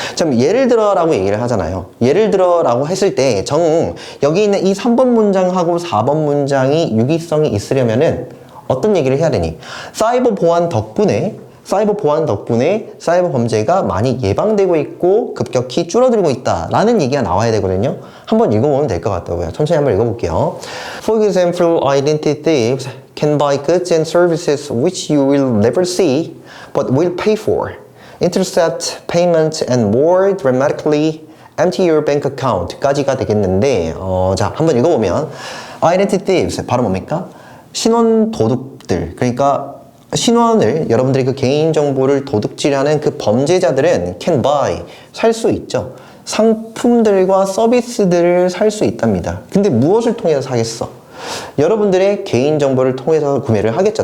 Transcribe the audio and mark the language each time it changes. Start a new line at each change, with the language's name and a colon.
Korean: 참, 예를 들어 라고 얘기를 하잖아요. 예를 들어 라고 했을 때 여기 있는 이 3번 문장하고 4번 문장이 유기성이 있으려면은 어떤 얘기를 해야 되니? 사이버 보안 덕분에 사이버 범죄가 많이 예방되고 있고 급격히 줄어들고 있다라는 얘기가 나와야 되거든요. 한번 읽어보면 될 것 같다고요. 천천히 한번 읽어볼게요.
English: For example, identity thieves can buy goods and services which you will never see but will pay for. Intercept payments and more dramatically empty your bank account
Korean: 까지가 되겠는데 자 한번 읽어보면
English: identity thieves
Korean: 바로 뭡니까? 신원 도둑들 그러니까 신원을 여러분들이 그 개인정보를 도둑질하는 그 범죄자들은
English: can buy
Korean: 살 수 있죠. 상품들과 서비스들을 살 수 있답니다. 근데 무엇을 통해서 사겠어? 여러분들의 개인정보를 통해서 구매를 하겠죠.